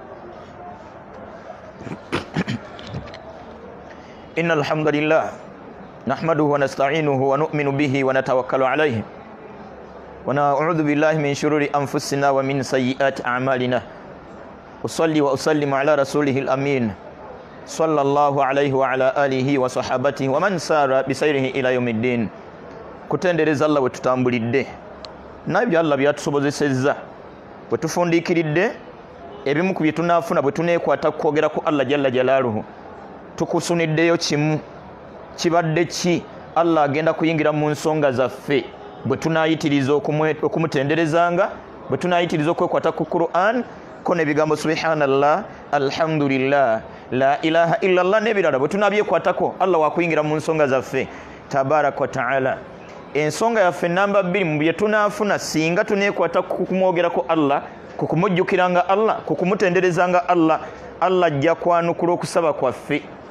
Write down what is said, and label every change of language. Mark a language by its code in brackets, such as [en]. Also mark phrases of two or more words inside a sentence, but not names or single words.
[ar] إن الحمد لله نحمده ونستعينه ونؤمن به ونتوكل عليه ونعوذ بالله من شرور أنفسنا ومن سيئات أعمالنا أصلي وأسلم على رسوله الأمين صلى الله عليه وعلى آله وصحابته ومن سار بسيره إلى يوم الدين [lg] kutendereza Allah wetutambulidde nabyo Allah byatusobozesezza wetufundiikiridde ebimu ku bye tunaafuna bwe tuneekwata kwogera ku Allah [ar] جل جلاله [lg] tukusuniddeyo kimu kibadde ki Allah agenda kuyingira mu nsonga zaffe bwe tunaayitiriza okumutenderezanga bwe tunaayitiriza okwekwata ku Qur'an ko n'ebigambo [ar] سبحان الله الحمد لله لا إله إلا الله [lg] n'ebirala bwe tunabyekwatako Allah wakuyingira mu nsonga zaffe [ar] تبارك وتعالى. [lg] Ensonga yaffe namba 2 mu bye tunaafuna singa tuneekwata ku kumwogerako Allah ku kumujjukiranga Allah ku kumutenderezanga Allah ajja kwanukula okusaba kwaffe.